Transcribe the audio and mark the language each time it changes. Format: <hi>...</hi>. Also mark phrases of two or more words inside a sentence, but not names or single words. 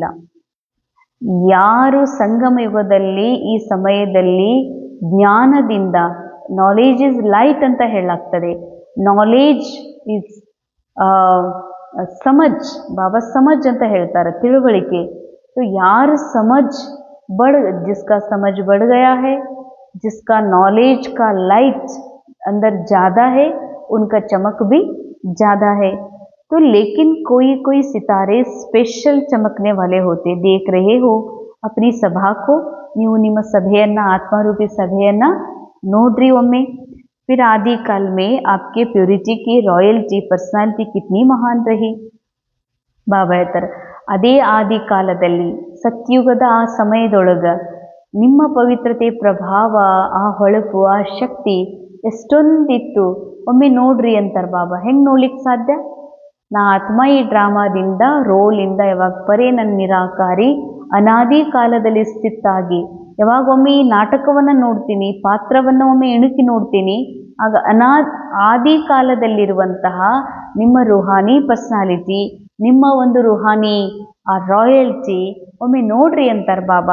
<kn>ಯಾರು ಸಂಗಮ ಯುಗದಲ್ಲಿ ಈ ಸಮಯದಲ್ಲಿ ಜ್ಞಾನದಿಂದ,</kn> <en>knowledge is light</en> <kn>ಅಂತ ಹೇಳಲಾಗ್ತದೆ,</kn> <en>knowledge is</en> <kn>ಸಮಜ್, ಬಾಬಾ ಸಮಜ್ ಅಂತ ಹೇಳ್ತಾರೆ, ತಿಳುವಳಿಕೆ.</kn> <hi>तो यार समझ जिसका समझ बढ़ गया है, जिसका नॉलेज का लाइट अंदर ज़्यादा है, उनका चमक भी ज़्यादा है. तो लेकिन कोई कोई सितारे स्पेशल चमकने वाले होते. देख रहे हो अपनी सभा को,</hi> <kn>ನೀವು ನಿಮ್ಮ ಸಭೆಯನ್ನು, ಆತ್ಮರೂಪಿ ಸಭೆಯನ್ನು ನೋಡ್ರಿ ಒಮ್ಮೆ.</kn> <hi>फिर आदि काल में आपके प्योरिटी की</hi> <en>royalty personality</en> <hi>कितनी महान रही.</hi> <kn>ಬಾಬಾ ಹೇಳ್ತಾರೆ, ಅದೇ ಆದಿ ಕಾಲದಲ್ಲಿ ಸತ್ಯುಗದ ಆ ಸಮಯದೊಳಗೆ ನಿಮ್ಮ ಪವಿತ್ರತೆ ಪ್ರಭಾವ, ಆ ಹೊಳಪು, ಆ ಶಕ್ತಿ ಎಷ್ಟೊಂದಿತ್ತು ಒಮ್ಮೆ ನೋಡ್ರಿ ಅಂತಾರೆ ಬಾಬಾ. ಹೆಂಗೆ ನೋಡ್ಲಿಕ್ಕೆ ಸಾಧ್ಯ? ನಾ ಆತ್ಮ ಈ ಡ್ರಾಮಾದಿಂದ, ರೋಲಿಂದ ಯಾವಾಗ ಪರೇ ನನ್ನ ನಿರಾಕಾರಿ ಅನಾದಿ ಕಾಲದಲ್ಲಿ ಸ್ಥಿತಾಗಿ ಯಾವಾಗೊಮ್ಮೆ ಈ ನಾಟಕವನ್ನು ನೋಡ್ತೀನಿ, ಪಾತ್ರವನ್ನು ಒಮ್ಮೆ ಇಣುಕಿ ನೋಡ್ತೀನಿ, ಆಗ ಆದಿ ಕಾಲದಲ್ಲಿರುವಂತಹ ನಿಮ್ಮ ರುಹಾನಿ ಪರ್ಸನಾಲಿಟಿ, ನಿಮ್ಮ ಒಂದು ರುಹಾನಿ ಆ ರಾಯಲ್ಟಿ ಒಮ್ಮೆ ನೋಡ್ರಿ ಅಂತಾರೆ ಬಾಬಾ.</kn>